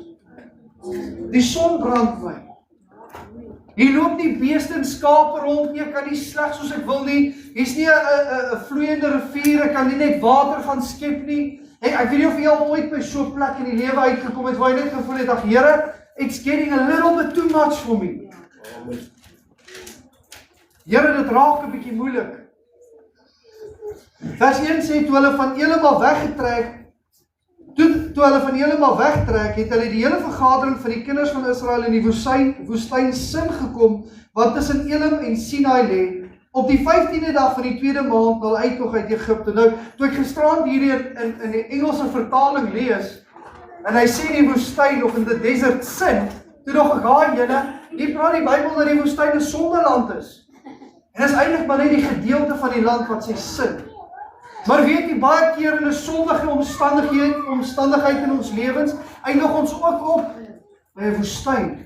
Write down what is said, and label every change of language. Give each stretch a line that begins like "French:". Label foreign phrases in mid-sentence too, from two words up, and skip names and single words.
Afrikaans: Die son brand my. Hier loop nie beeste en skape rond nie, ek kan nie sleg soos ek wil nie. Hier's nie 'n vloeiende rivier, ek kan nie net water gaan skep nie. Hey, ek weet nie of jy al ooit by so 'n plek in die lewe uitgekom het waar jy net gevoel het, ag Here,
English: it's getting a little bit too much for me.
Afrikaans: Here, dit raak 'n bietjie moeilik. Vers 1 sê, toe hulle van Elim weggetrek, Toe hulle van Elim wegtrek, het hulle die hele vergadering van die kinders van Israel in die woestyn Sin gekom, wat tussen Elim en Sinai lê, op die 15de dag van die 2de maand na hulle uittog uit Egipte. Nou, toe ek gisterand hierdie in die Engelse vertaling lees, en hy sê die woestyn of
English: in the desert
Afrikaans: Sin, toe nog ek, julle, hier praat die Bybel dat die woestyn 'n sondeland is. En dis eintlik maar net die gedeelte van die land wat sê Sin. Maar weet jy, baie keer in 'n sondige omstandigheid in ons lewens, eindig ons ook op by 'n woestyn.